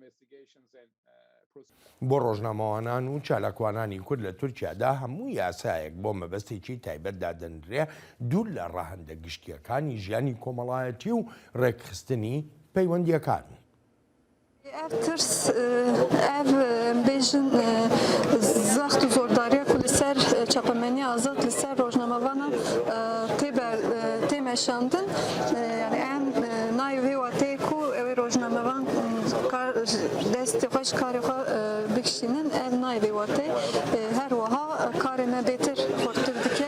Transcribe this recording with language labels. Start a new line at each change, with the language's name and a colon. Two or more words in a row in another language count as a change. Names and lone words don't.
Central Kurdish: بۆ ڕۆژنامەوانان و چالاکوانانی کورد لە تورکیادا هەموو یاسایەک بۆ مەبەستێکی تایبەت دادەنرێ دوور لە ڕاهەندە گشتیەکانی ژیانی کۆمەڵایەتی و ڕێکخستنی پەیوەندیەکان.
Kurdish: ترس ev bêjin zext û zordariya ku li ser çapemeniya azad li ser rojnamevana tê meşandin yani em nayê vê watê ku ew ê rojnamevan destê xwe ji karê xwe bikişînin ev nayê vê watê her wiha karê me bêtir xurtir dike